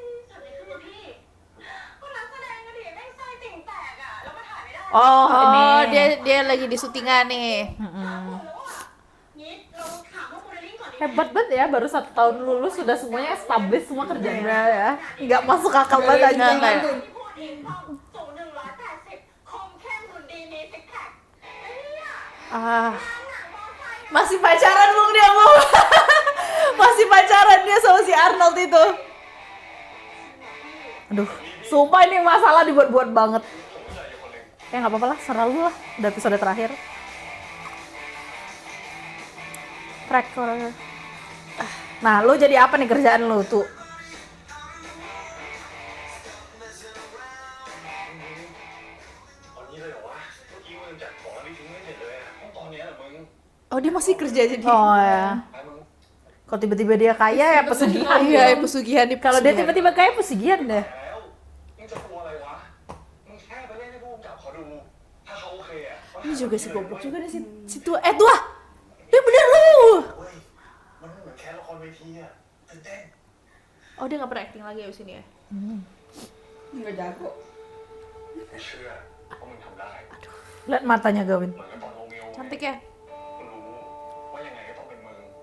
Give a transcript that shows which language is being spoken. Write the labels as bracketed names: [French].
[Thai] สวัสดีค่ะพี่ก็นักแสดงกันดิแม่งไส้ติ่งแตกอ่ะแล้วก็ถ่ายไม่ได้ [Indonesian] Oh, ini. Oh, dia lagi di syutingan nih. [Thai] งี้เราถามว่าโมเดลลิ่งก่อนดีไหม [Indonesian] Hebat banget ya, baru 1 tahun lulus sudah semuanya established semua kerjanya ya. Nggak masuk akal banget aja. Nggak. [Thai] ที่พูดเองต้องสูง180คมเข้มหุ่นดีมีซิกแพคไอ้เนี่ย Ah. หนังมอไซค์ [Indonesian] Masih pacaran, Bung, dia, Bung. Masih pacaran dia sama si Arnold itu. Aduh, sumpah ini masalah dibuat-buat banget. Ya nggak apa-apa lah, selalu lah. Udah episode terakhir. Track orangnya. Nah, lu jadi apa nih kerjaan lu tuh? [Thai] ตอนนี้เลยเหรอวะเมื่อกี้มึงจัดของแล้วไม่ทิ้งไม่เสร็จเลยอ่ะตอนเนี้ยเหรอมึง [Indonesian] Oh, dia masih kerja jadi. Oh ya. [Thai] ไปมึง [Indonesian] Kalau tiba-tiba dia kaya ya pesugihan. Iya, pesugihan di Kalau dia tiba-tiba kaya pesugihan deh. [Thai] แล้วมึงจะกลัวอะไรวะมึงแค่ไปเล่นให้ผู้กำกับเขาดูถ้าเขาโอเคอ่ะ [Indonesian] Ini juga si goblok juga nih si tua. Tua. Dia bener lu. [Thai] เว้ยมันไม่เหมือนแค่ละครเวทีอ่ะตื่นเต้น [Indonesian] Oh, dia nggak pernah acting lagi abis ini ya? Nggak jago. [Thai] ไม่เชื่อว่ามึงทำได้ [Indonesian] Lihat matanya Gawin. [Thai] เหมือนกับตอนโรเมโอ [Indonesian] Cantik ya? [Thai] กูรู้ว่ายังไงก็ต้องเป็นมึง